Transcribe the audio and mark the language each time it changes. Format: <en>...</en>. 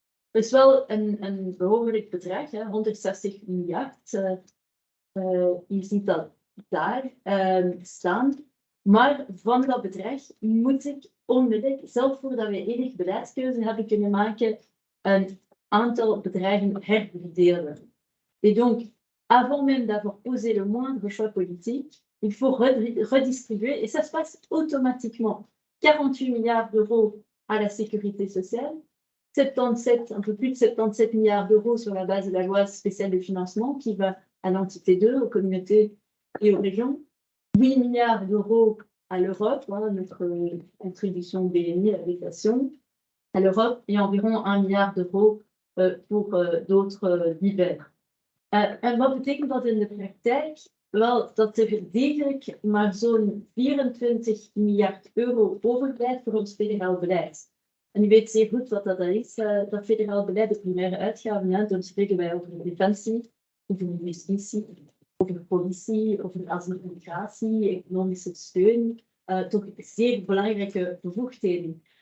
<nl>Dat is wel een behoorlijk bedrag, 160 miljard. Je ziet dat daar staan. Maar van dat bedrag moet ik onmiddellijk, zelfs voordat we enige beleidskeuze hebben kunnen maken, een aantal bedragen herverdelen.</nl> <fr>Et donc, avant même d'avoir posé le moindre choix politique, il faut redistribuer, et ça se passe automatiquement. 48 milliards d'euros à la sécurité sociale, 77, un peu plus de 77 milliards d'euros sur la base de la loi spéciale de financement qui va à l'entité 2, aux communautés et aux régions. 8 milliards d'euros à l'Europe, voilà, notre contribution BNI, l'application, à l'Europe, et environ 1 milliard d'euros pour d'autres divers.</fr> <nl>En wat betekent dat in de praktijk? Wel, dat er degelijk maar zo'n 24 miljard euro overblijft voor ons federaal beleid. En u weet zeer goed wat dat is, dat federaal beleid, de primaire uitgaven. Dan spreken wij over defensie, over justitie, over politie, over asiel en migratie, economische steun, toch zeer belangrijke bevoegdheden.</nl>